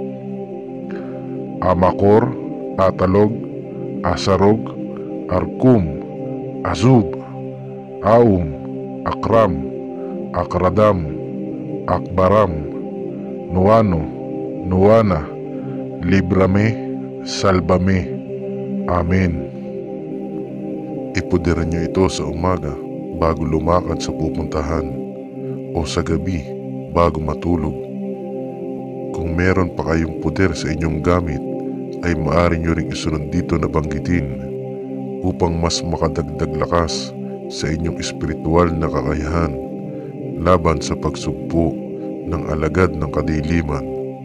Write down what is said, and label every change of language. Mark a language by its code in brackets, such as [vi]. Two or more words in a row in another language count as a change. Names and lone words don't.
[tl] Amacor, Atalog, Asarog, Arkum, Azub, Aum, Akram, Akradam, Akbaram, Nuano, Nuana, Librame, Salbame. Amen. Ipuderan niyo ito sa umaga bago lumakad sa pupuntahan o sa gabi bago matulog. Kung meron pa kayong puder sa inyong gamit, ay maaari nyo ring isunod dito na banggitin upang mas makadagdag lakas sa inyong espiritual na kakayahan laban sa pagsugpo ng alagad ng kadiliman.